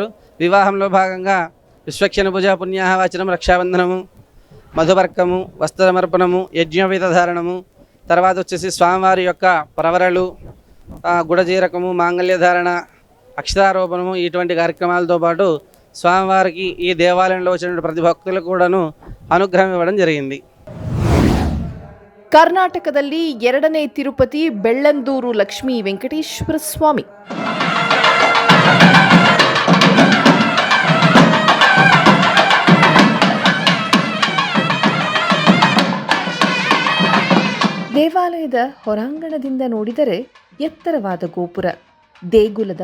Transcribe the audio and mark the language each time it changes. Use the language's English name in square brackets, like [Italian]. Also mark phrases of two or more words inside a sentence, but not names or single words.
[Telugu] వివాహంలో భాగంగా విశ్వక్షణ పూజ, పుణ్యాహవాచనం, రక్షాబంధనము, మధువర్కము, వస్త్రమర్పణము, యజ్ఞోపేత ధారణము, తర్వాత వచ్చేసి స్వామివారి యొక్క ప్రవరలు, గుడజీరకము, మాంగళ్యధారణ, అక్షరారోపణము, ఇటువంటి కార్యక్రమాలతో పాటు స్వామివారికి ఈ దేవాలయంలో వచ్చిన ప్రతి భక్తులకు కూడాను అనుగ్రహం ఇవ్వడం జరిగింది. [Kannada] ಕರ್ನಾಟಕದಲ್ಲಿ 2ನೇ ತಿರುಪತಿ ಬೆಳ್ಳಂದೂರು ಲಕ್ಷ್ಮೀ ವೆಂಕಟೇಶ್ವರ ಸ್ವಾಮಿ. ದೇವಾಲಯದ ಹೊರಾಂಗಣದಿಂದ ನೋಡಿದರೆ ಎತ್ತರವಾದ ಗೋಪುರ, ದೇಗುಲದ